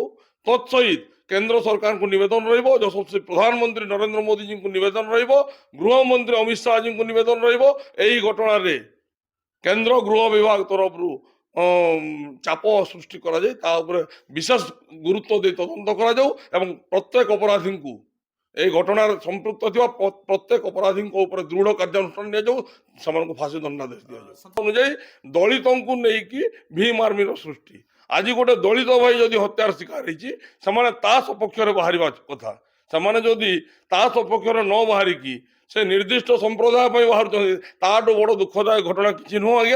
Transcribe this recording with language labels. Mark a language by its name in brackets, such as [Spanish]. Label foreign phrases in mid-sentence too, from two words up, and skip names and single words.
[Odia] ତତ୍ସହିତ କେନ୍ଦ୍ର ସରକାରଙ୍କୁ ନିବେଦନ ରହିବ, ଯଶସ୍ୱୀ ପ୍ରଧାନମନ୍ତ୍ରୀ ନରେନ୍ଦ୍ର ମୋଦିଜୀଙ୍କୁ ନିବେଦନ ରହିବ, ଗୃହମନ୍ତ୍ରୀ ଅମିତ ଶାହଜୀଙ୍କୁ ନିବେଦନ ରହିବ, ଏହି ଘଟଣାରେ କେନ୍ଦ୍ର ଗୃହ ବିଭାଗ ତରଫରୁ ଚାପ ସୃଷ୍ଟି କରାଯାଇ ତା ଉପରେ ବିଶେଷ ଗୁରୁତ୍ୱ ଦେଇ ତଦନ୍ତ କରାଯାଉ ଏବଂ ପ୍ରତ୍ୟେକ ଅପରାଧୀଙ୍କୁ, ଏହି ଘଟଣାର ସମ୍ପୃକ୍ତ ଥିବା ପ୍ରତ୍ୟେକ ଅପରାଧୀଙ୍କ ଉପରେ ଦୃଢ କାର୍ଯ୍ୟାନୁଷ୍ଠାନ ନିଆଯାଉ, ସେମାନଙ୍କୁ ଫାଶୀ ଦଣ୍ଡାଦେଶ ଦିଆଯାଉ। ଅନୁଯାୟୀ ଦଳିତଙ୍କୁ ନେଇକି ଭୀମ ଆର୍ମିର ସୃଷ୍ଟି। ଆଜି ଗୋଟେ ଦଳିତ ଭାଇ ଯଦି ହତ୍ୟାର ଶିକାର ହେଇଛି, ସେମାନେ ତା ସପକ୍ଷରେ ବାହାରିବା କଥା। ସେମାନେ ଯଦି ତା ସପକ୍ଷରେ ନ ବାହାରିକି ସେ ନିର୍ଦ୍ଦିଷ୍ଟ ସମ୍ପ୍ରଦାୟ ପାଇଁ ବାହାରୁଛନ୍ତି, ତାଠୁ ବଡ ଦୁଃଖଦାୟକ ଘଟଣା କିଛି ନୁହଁ ଆଜ୍ଞା।